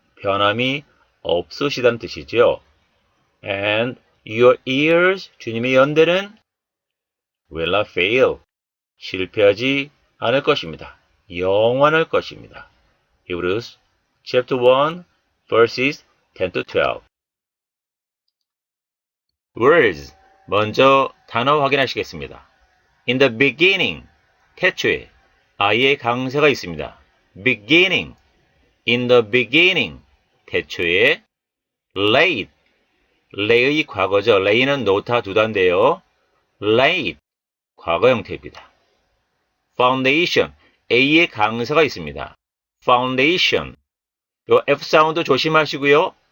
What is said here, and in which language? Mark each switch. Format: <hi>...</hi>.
<ko>변함이 없으시다는 뜻이죠.</ko> <en>And your ears,</en> <ko>주님의 연대는</ko> <en>will not fail.</en> <ko>실패하지 않을 것입니다. 영원할 것입니다.</ko> <en>Hebrews chapter 1, verses 10 to 12. Words.</en> <ko>먼저 단어 확인하시겠습니다.</ko> <en>In the beginning,</en> <ko>태초에 I의 강세가 있습니다.</ko> <en>Beginning, in the beginning,</en> <ko>태초에</ko> <en>laid, lay의 과거죠.</en> <ko>lay는 노타 두단인데요. laid, 과거 형태입니다. Foundation, A의 강세가 있습니다. Foundation, 요 F 사운드 조심하시고요.</ko>